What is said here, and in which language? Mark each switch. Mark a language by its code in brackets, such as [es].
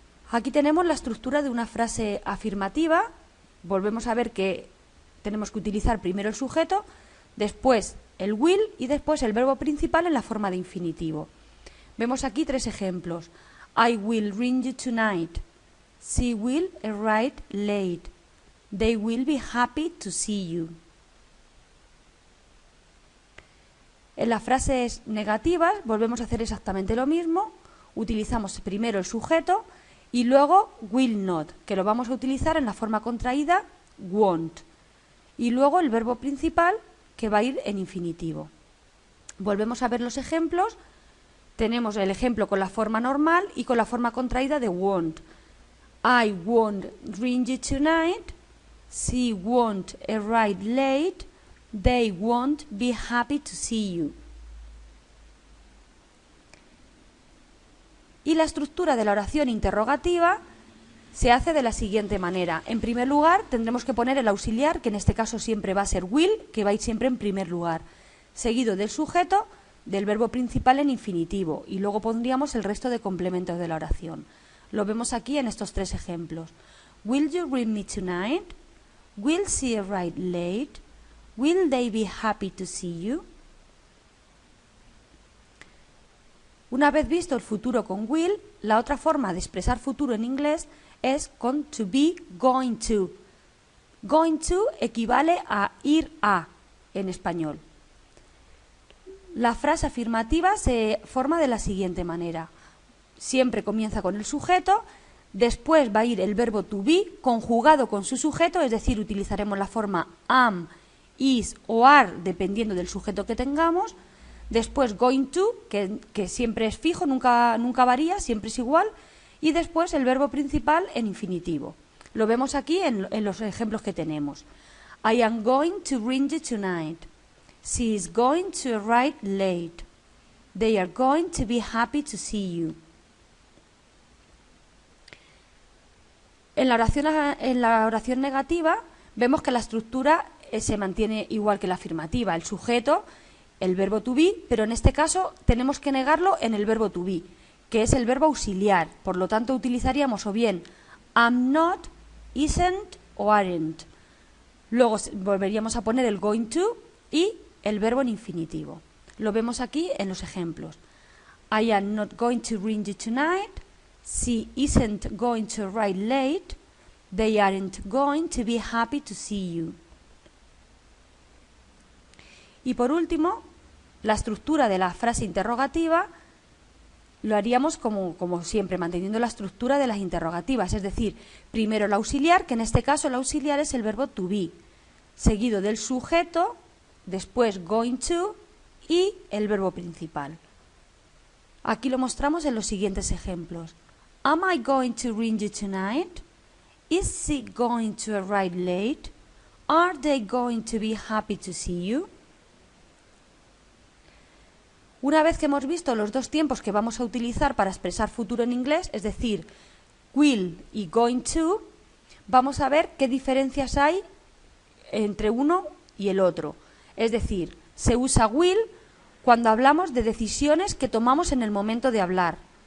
[es] Aquí tenemos la estructura de una frase afirmativa. Volvemos a ver que tenemos que utilizar primero el sujeto, después el will y después el verbo principal en la forma de infinitivo. Vemos aquí tres ejemplos. [en] I will ring you tonight. She will arrive late. They will be happy to see you. [es] En las frases negativas volvemos a hacer exactamente lo mismo. Utilizamos primero el sujeto y luego will not, que lo vamos a utilizar en la forma contraída won't. Y luego el verbo principal, que va a ir en infinitivo. Volvemos a ver los ejemplos. Tenemos el ejemplo con la forma normal y con la forma contraída de won't. [en] I won't ring you tonight. She won't arrive late. They won't be happy to see you. [es] Y la estructura de la oración interrogativa se hace de la siguiente manera. En primer lugar, tendremos que poner el auxiliar, que en este caso siempre va a ser will, que va a ir siempre en primer lugar, seguido del sujeto, del verbo principal en infinitivo, y luego pondríamos el resto de complementos de la oración. Lo vemos aquí en estos tres ejemplos. [en] Will you ring me tonight? Will she arrive late? Will they be happy to see you? [es] Una vez visto el futuro con will, la otra forma de expresar futuro en inglés es con to be going to. Going to equivale a ir a en español. La frase afirmativa se forma de la siguiente manera. Siempre comienza con el sujeto, después va a ir el verbo to be conjugado con su sujeto, es decir, utilizaremos la forma am, is o are dependiendo del sujeto que tengamos. Después going to, que siempre es fijo, nunca varía, siempre es igual. Y después el verbo principal en infinitivo. Lo vemos aquí en los ejemplos que tenemos. [en] I am going to ring you tonight. She is going to arrive late. They are going to be happy to see you. [es] En la oración negativa vemos que la estructura se mantiene igual que la afirmativa. El sujeto, el verbo to be, pero en este caso tenemos que negarlo en el verbo to be, que es el verbo auxiliar. Por lo tanto, utilizaríamos o bien am not, isn't o aren't. Luego volveríamos a poner el going to y el verbo en infinitivo. Lo vemos aquí en los ejemplos. [en] I am not going to ring you tonight. She isn't going to arrive late. They aren't going to be happy to see you. [es] Y por último, la estructura de la frase interrogativa lo haríamos como siempre, manteniendo la estructura de las interrogativas, es decir, primero el auxiliar, que en este caso el auxiliar es el verbo to be, seguido del sujeto, después going to y el verbo principal. Aquí lo mostramos en los siguientes ejemplos. [en] Am I going to ring you tonight? Is she going to arrive late? Are they going to be happy to see you? [es] Una vez que hemos visto los dos tiempos que vamos a utilizar para expresar futuro en inglés, es decir, will y going to, vamos a ver qué diferencias hay entre uno y el otro. Es decir, se usa will cuando hablamos de decisiones que tomamos en el momento de hablar.